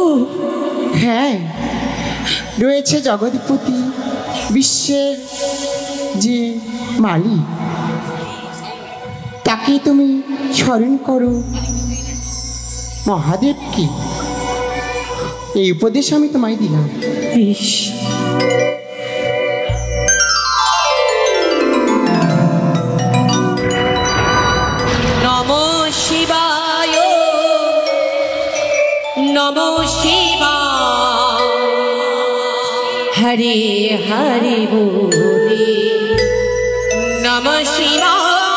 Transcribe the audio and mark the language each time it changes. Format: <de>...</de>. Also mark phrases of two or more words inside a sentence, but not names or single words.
<bn>হ্যাঁ, রয়েছে জগৎপতি, বিশ্বের যে মালিক, তাকে তুমি স্মরণ করো, মহাদেবকে। এই উপদেশ আমি তোমায় দিলাম। বেশ।</bn> <sa>নমঃ শিবায়, নমঃ শিবায়, হরে হরে বলে নমঃ শিবায়,</sa>